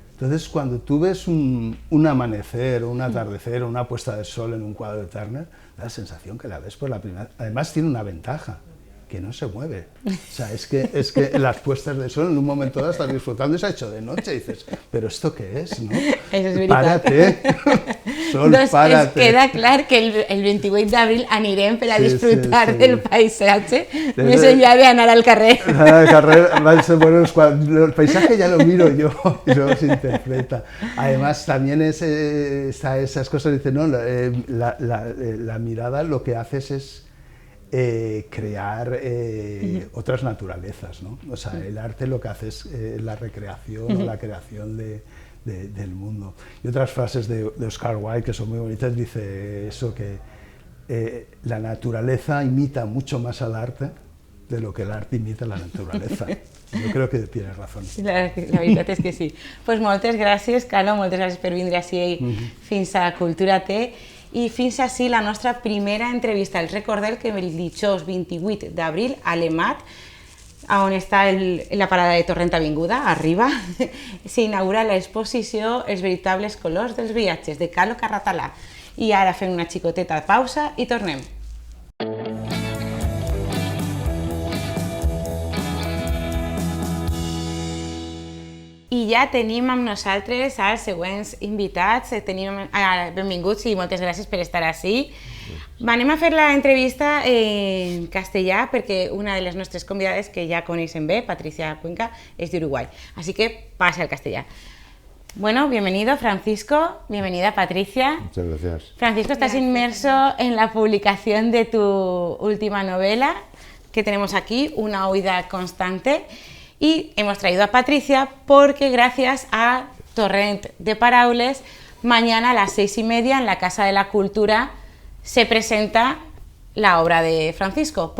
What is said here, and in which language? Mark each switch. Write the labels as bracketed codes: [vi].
[es] Entonces, cuando tú ves un amanecer, un atardecer, o una puesta de sol en un cuadro de Turner, da la sensación que la ves por la primera vez. Además, tiene una ventaja, que no se mueve. O sea, es que las puestas de sol en un momento dado estás disfrutando y se ha hecho de noche y dices, ¿pero esto qué es? ¿No? Eso es [ca] veritat. [es] Párate, sol, [ca] doncs [es] párate. [ca] queda clar que el 28 d'abril anirem per a disfrutar sí. del paisatge, més enllà d'anar al carrer. Al carrer, [es] bueno, el paisaje ya lo miro yo y luego se interpreta. Además, también está esas cosas, dice, no, la mirada lo que haces es crear otras naturalezas, ¿no? O sea, el arte lo que hace es la recreación o la creación del mundo. Y otras frases de Oscar Wilde que son muy bonitas, dice eso, que la naturaleza imita mucho más al arte de lo que el arte imita a la naturaleza. Yo creo que tienes razón. [ca] La veritat és que sí. [es] Pues [ca] moltes gràcies, Calo, moltes gràcies per vindre així fins a Cultura T. I fins així la nostra primera entrevista. Els recordem que el dijous 28 d'abril a l'EMAT, on està la parada de Torrent Avinguda, arriba, s'inaugura l'exposició Els veritables colors dels viatges, de Calo Carratalà. I ara fem una xicoteta pausa i tornem. I ja tenim amb nosaltres els següents invitats. Benvinguts i moltes gràcies per estar ací. Anem a fer l'entrevista en castellà perquè una de les nostres convidades, que ja coneixen bé, Patricia Cuenca, és d'Uruguai. [es] Así que pasa al castellà. Bueno, bienvenido Francisco, bienvenida Patricia. Muchas gracias. Francisco, estás inmerso en la publicación de tu última novela, que tenemos aquí, Una huida constante. Y hemos traído a Patricia porque gracias a Torrent de Paraules, mañana a las 6:30 en la Casa de la Cultura se presenta la obra de Francisco.